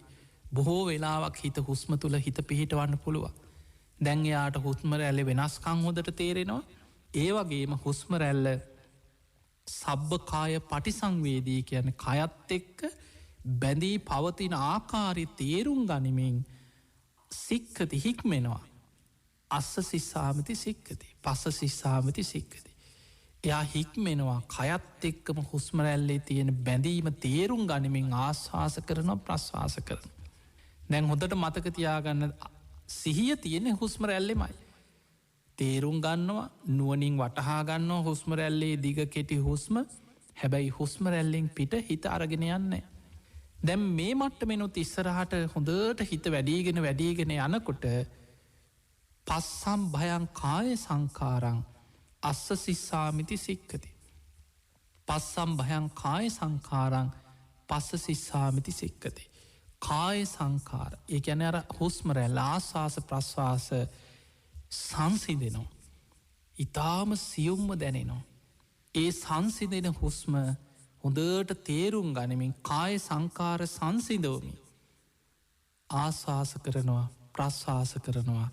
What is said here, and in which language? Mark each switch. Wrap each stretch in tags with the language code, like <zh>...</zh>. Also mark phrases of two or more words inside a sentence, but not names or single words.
<si>බොහෝ වෙලාවක් හිත හුස්ම තුළ හිත පිහිටවන්න පුළුව. දැන්යාට හුස්මරැල්ලෙ වෙනස්කං හොදට තේරෙනවා. ඒ වගේම හුස්මරැල්ල</si> <pi>සබ්භකාය පටිසංවේදී</pi> <si>කියන කයත් එක්ක බැඳී පවතින ආකාරි තේරුම් ගනිමින් සික්කති හික්මෙනවා.</si> <pi>අස්ස සිස්සාමති සික්කති පස්ස සිස්සාමති සික්කති.</pi> <si>එයා හික්මෙනවා කයත් එක්කම හුස්මරැල්ලේ තියෙන බැඳීම තේරුම් ගනිමින් ආශ්වාස කරන ප්‍රශ්වාස කරන. දැන් හොඳට මතක තියාගන්න සිහිය තියෙන හුස්ම රැල්ලෙමයි. තේරුම් ගන්නවා නුවනින් වටහා ගන්නවා හුස්ම රැල්ලේ දිග කෙටි හුස්ම හැබැයි හුස්ම රැල්ලෙන් පිට හිත අරගෙන යන්න. දැම් මේ මට්ටමෙනුත් ඉස්සරහට හොඳට හිත වැඩීගෙන යනකොට</si> <pi>පස්සම් භයං කාය සංකාරං අස්ස සිස්සාමිති සික්කති. පස්සම් භයං කාය සංකාරං පස්ස සිස්සාමිති සික්කති.</pi> <si>කාය සංකාර ඒ ගැන අර හුස්ම රැල්ල ආස්වාස ප්‍රශ්වාස සංසිදෙනවා. ඉතාම සියුම්ම දැනෙනවා. ඒ සංසිදෙන හුස්ම හොඳට තේරුම් ගනිමින්</si> <pi>කාය සංකාර සංසිදෝමි.</pi> <si>ආශවාස කරනවා ප්‍රශ්වාස කරනවා.</si>